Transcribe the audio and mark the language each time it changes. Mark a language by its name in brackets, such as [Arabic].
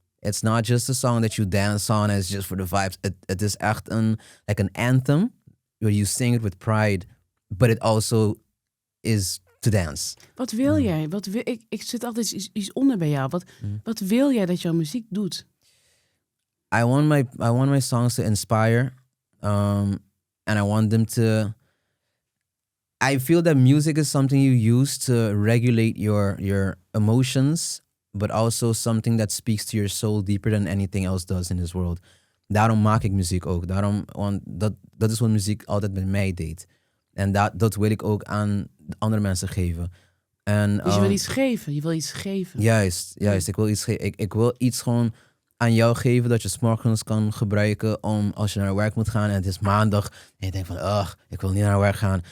[English] It's not just a song that you dance on, it's just for the vibes. Het is echt an anthem where you sing it with pride, but it also is to dance. [Dutch] Wat wil jij? Ik zit altijd iets onder bij jou. Wat wil jij dat jouw muziek doet? [English] I want my songs to inspire, and I want them to. I feel that music is something you use to regulate your emotions, but also something that speaks to your soul deeper than anything else does in this world. [Dutch] Daarom maak ik muziek ook. Want dat is wat muziek altijd met mij deed. En dat wil ik ook aan andere mensen geven. En, Dus je wil iets geven. Je wil iets geven. Juist. Ik wil iets geven. Ik wil iets gewoon aan jou geven dat je 's morgens kan gebruiken om als je naar werk moet gaan en het is maandag en je denkt van, ik wil niet naar werk gaan.